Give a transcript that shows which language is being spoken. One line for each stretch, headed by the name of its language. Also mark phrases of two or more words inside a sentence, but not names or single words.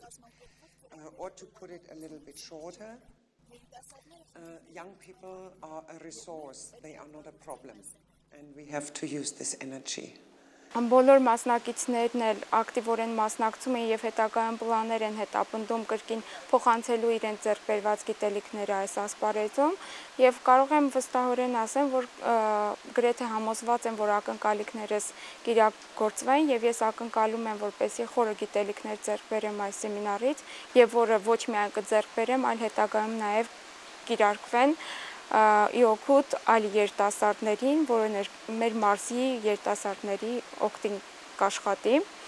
English: Or to put it a little bit shorter, young people are a resource, they are not a problem, and we have to use this energy.
Armenian: Բոլոր մասնակիցներն էլ ակտիվորեն մասնակցում են եւ հետագայում պլաններ են հետապնդում կրկին փոխանցելու իրենց ձեռքբերված գիտելիքները այս ասպարեզում եւ կարող եմ վստահորեն ասեմ, որ գրեթե համոզված եմ, որ ակնկալիքներս կիրագործվեն եւ ես ակնկալում եմ, որպեսզի խորը գիտելիքներ ձեռք բերեմ այս սեմինարից եւ որը ոչ միայն կձեռք բերեմ, այլ հետագայում նաեւ կիրարկվեն ի օգուտ այլ երիտասարդներին, որը մեր մարզի երիտասարդների օգտին կաշխատի։